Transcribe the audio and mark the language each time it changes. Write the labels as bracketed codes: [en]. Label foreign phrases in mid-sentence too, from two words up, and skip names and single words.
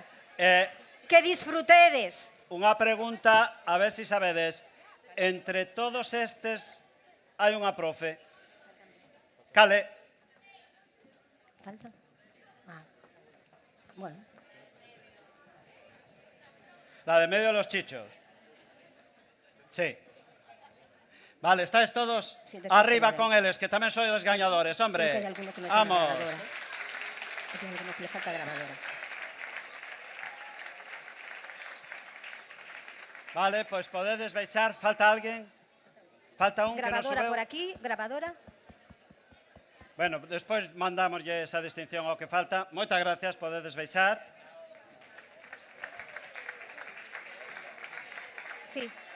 [gl] Que disfrutedes. Unha pregunta, a ver si sabedes. Entre todos estes hai unha profe. Cale? Falta? Bueno. [es] La de medio de los chichos. Sí. Vale, ¿estáis todos? Sí, [gl] arriba con eles, que tamén sois os gañadores, hombre. [es] Vamos. Hay alguno que le falta grabadora. Vale, [gl] pois podedes baixar. Falta alguén? Falta un que non [es] Grabadora [gl] subeu? [es] por aquí, grabadora. [gl] Bueno, despois mandámoslle esa distinción ao que falta. Moitas gracias, podedes baixar. Sí.